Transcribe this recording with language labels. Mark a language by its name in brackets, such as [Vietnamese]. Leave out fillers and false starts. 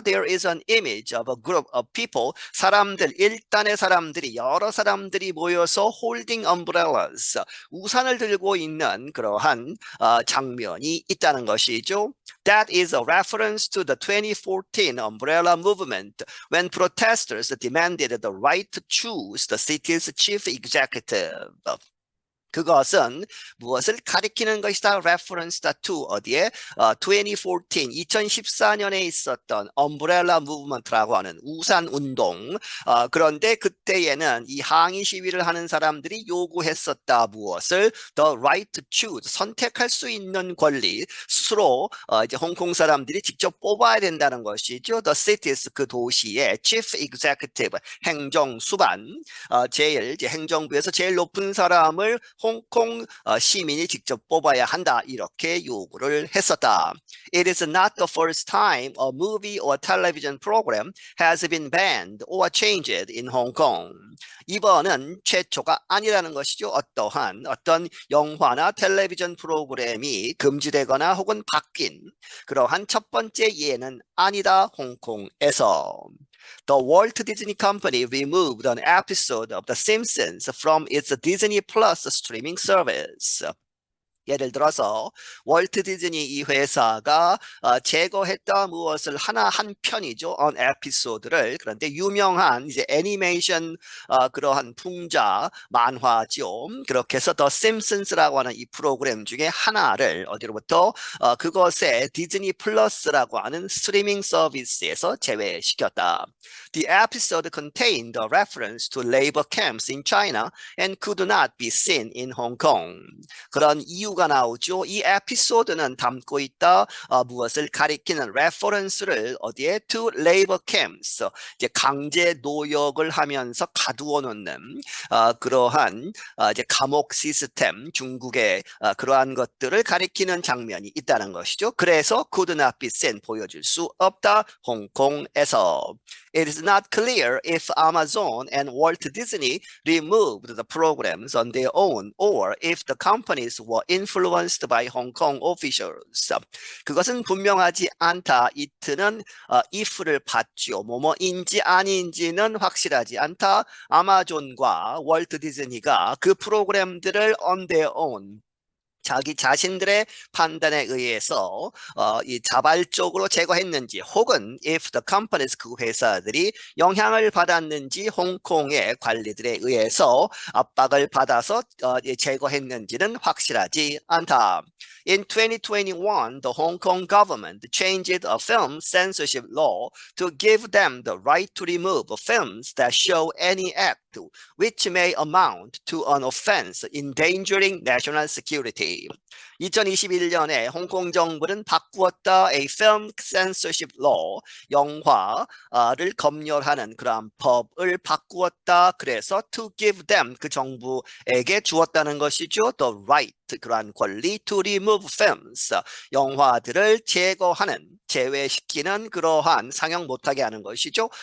[English] There is an image of a group of people. [Korean] 사람들, 일단의 사람들이, 여러 사람들이 모여서 holding umbrellas, 우산을 들고 있는 그러한 장면이 있다는 것이죠. [English] That is a reference to the 2014 umbrella movement when protesters demanded the right to choose the city's chief executive. [Korean] 그것은 무엇을 가리키는 것이다? reference다 to 어디에? 2014, 2014년에 있었던 umbrella movement라고 하는 우산 운동. 그런데 그때에는 이 항의 시위를 하는 사람들이 요구했었다. 무엇을? The right to choose, 선택할 수 있는 권리, 스스로 이제 홍콩 사람들이 직접 뽑아야 된다는 것이죠. The cities, 그 도시의 chief executive, 행정 수반, 제일 이제 행정부에서 제일 높은 사람을 홍콩 시민이 직접 뽑아야 한다, 이렇게 요구를 했었다. [English] It is not the first time a movie or television program has been banned or changed in Hong Kong. [Korean] 이번은 최초가 아니라는 것이죠. 어떤 영화나 텔레비전 프로그램이 금지되거나 혹은 바뀐 그러한 첫 번째 예는 아니다, 홍콩에서. [English] The Walt Disney Company removed an episode of The Simpsons from its Disney Plus streaming service. [Korean] 예를 들어서 월트 디즈니 이 회사가 제거했다 무엇을 하나 한 편이죠. on 에피소드를. 그런데 유명한 이제 애니메이션 그러한 풍자 만화죠. 그렇게 해서 더 심슨스라고 하는 이 프로그램 중에 하나를 어디로부터 그것의 디즈니 플러스라고 하는 스트리밍 서비스에서 제외시켰다. [English] The episode contained a reference to labor camps in China and could not be seen in Hong Kong. 그런 이유 [Korean] 2가 나오죠. 이 에피소드는 담고 있다 무엇을 가리키는 레퍼런스를 어디에 to labor camps 이제 강제 노역을 하면서 가두어 놓는 그러한 이제 감옥 시스템 중국의 그러한 것들을 가리키는 장면이 있다는 것이죠. 그래서 could not be seen 보여줄 수 없다 홍콩에서. [English] It is not clear if Amazon and Walt Disney removed the programs on their own or if the companies were influenced by Hong Kong officials. [Korean] 그것은 분명하지 않다. it는 if를 받죠. 뭐뭐인지 아닌지는 확실하지 않다. 아마존과 월트 디즈니가 그 프로그램들을 on their own 자기 자신들의 판단에 의해서 이 자발적으로 제거했는지 혹은 if the companies 그 회사들이 영향을 받았는지 홍콩의 관리들에 의해서 압박을 받아서 제거했는지는 확실하지 않다. [English] In 2021, the Hong Kong government changed a film censorship law to give them the right to remove films that show any act which may amount to an offense endangering national security. [Korean] 2021년에 홍콩 정부는 바꾸었다. A film censorship law, 영화를 검열하는 그러한 법을 바꾸었다. 그래서 to give them, 그 정부에게 주었다는 것이죠. The right, 그러한 권리 to remove films, 영화들을 제거하는, 제외시키는 그러한 상영 못하게 하는 것이죠.